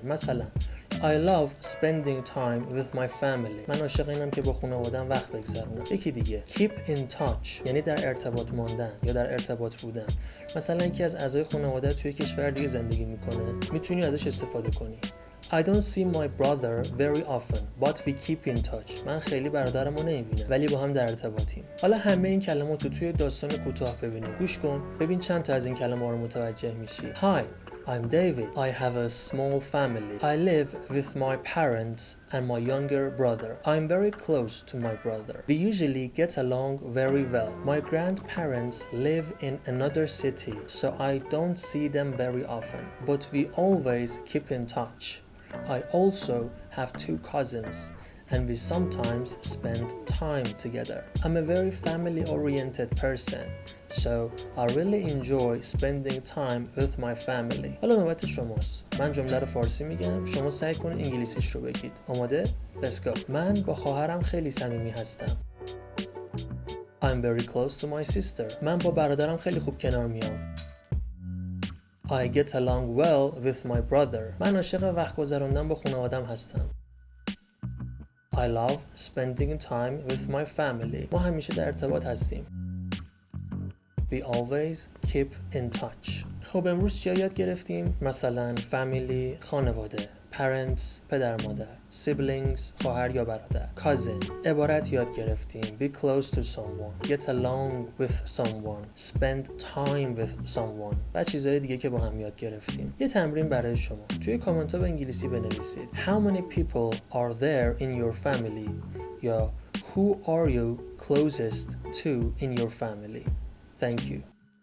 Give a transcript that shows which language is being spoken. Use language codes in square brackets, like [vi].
[fa] مثلا [en] I love spending time with my family، [fa] من عاشق اینم که با خانواده‌ام وقت بگذرونم. یکی دیگه [en] keep in touch [fa] یعنی در ارتباط ماندن یا در ارتباط بودن. مثلا یکی از اعضای خانواده توی کشور دیگه زندگی میکنه، میتونی ازش استفاده کنی. [en] I don't see my brother very often but we keep in touch. [fa] من خیلی برادرمو نمیبینم ولی با هم در ارتباطیم. حالا همه این کلمات رو توی داستان کوتاه ببینیم. گوش کن ببین چند تا از این کلمات رو متوجه میشی. [en] Hi, I'm David. I have a small family. I live with my parents and my younger brother. I'm very close to my brother. We usually get along very well. My grandparents live in another city, so I don't see them very often, but we always keep in touch. I also have 2 cousins. and we sometimes spend time together. I'm a very family-oriented person, so I really enjoy spending time with my family. [fa] حالا نوبت شماست. من جمله رو فارسی میگم، شما سعی کنید انگلیسیش رو بگید. آماده؟ [en] Let's go. [fa] من با خواهرم خیلی صمیمی هستم. [en] I'm very close to my sister. [fa] من با برادرم خیلی خوب کنار میام. [en] I get along well with my brother. [fa] من عاشق وقت گذراندن با خانواده‌ام هستم. [en] I love spending time with my family. [fa] ما همیشه در ارتباط هستیم. [en] We always keep in touch. [fa] خب امروز چیا یاد گرفتیم؟ مثلا family خانواده، parents پدر مادر، siblings خواهر یا برادر، cousin عبارت یاد گرفتیم. [en] Be close to someone, get along with someone, spend time with someone [fa] و چیزهای دیگه که با هم یاد گرفتیم. یه تمرین برای شما، توی کامنت ها به انگلیسی بنویسید [en] How many people are there in your family یا Who are you closest to in your family. Thank you.